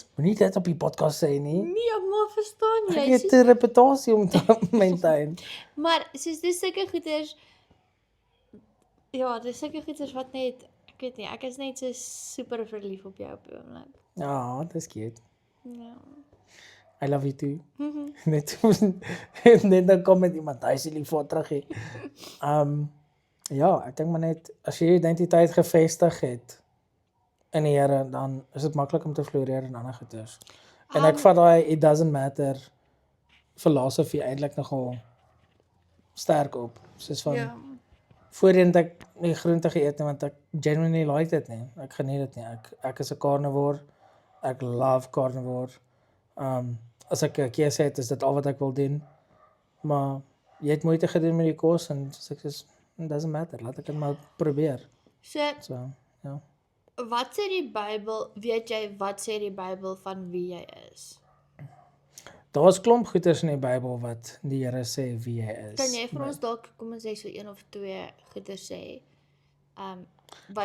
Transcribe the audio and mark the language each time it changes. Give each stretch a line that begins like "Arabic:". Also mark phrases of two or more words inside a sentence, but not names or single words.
Afrikaans: Moenie dit op die podcast sê nie. nee, maar verstaan jy, Ek het 'n reputasie om te maintain. maar, soos, dis sulke goeders, ja, dis sulke goeders wat net, ek weet nie, ek is net so super verlief op jou op die oomblik. Ja, dis cute. Ja.
English: I love you too.
Afrikaans: Net dan kom met iemand, hy sê lief voor terug hê. Ja, ek dink maar net, as jy jou identiteit gevestig het in die Here, dan is dit maklik om te floreer in ander goeders. En ek vat daai
English: it doesn't matter
Afrikaans: filosofie eintlik nogal sterk op. Soos van, Ja. voorheen het ek nie groente geëet nie, want ek
English: genuinely like
Afrikaans: dit nie. Ek geniet dit nie. Ek is 'n carnivore. Ek
English: love carnivore.
Afrikaans: As ek 'n keuse het, is dit al wat ek wil doen. Maar jy het moeite gedoen met die kos en soos ek sê,
English: it doesn't matter.
Afrikaans: Laat ek dit maar probeer. So, So, ja. wat sê die Bybel, weet jy, wat sê die Bybel van wie jy is? Daar's klomp goeters in die Bybel wat die Here sê wie hy is. Kan jy vir ons dalk, kom ons sê so 1 of 2 goeie sê, wat